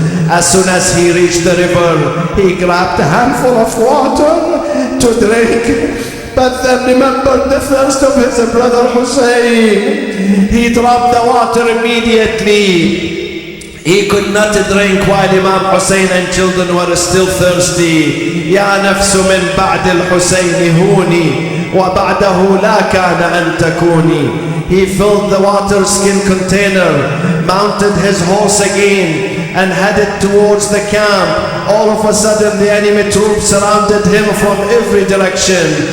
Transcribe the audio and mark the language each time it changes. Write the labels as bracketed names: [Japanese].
[English] As soon as he reached the river, he grabbed a handful of water to drink, but then remembered the thirst of his brother Hussein. He dropped the water immediately. He could not drink while Imam Hussein and children were still thirsty. [Arabic] يا نفس من بعد الحسين هوني وبعده لا كان أن تكوني. [English] He filled the water skin container, mounted his horse again and headed towards the camp. All of a sudden the enemy troops surrounded him from every direction.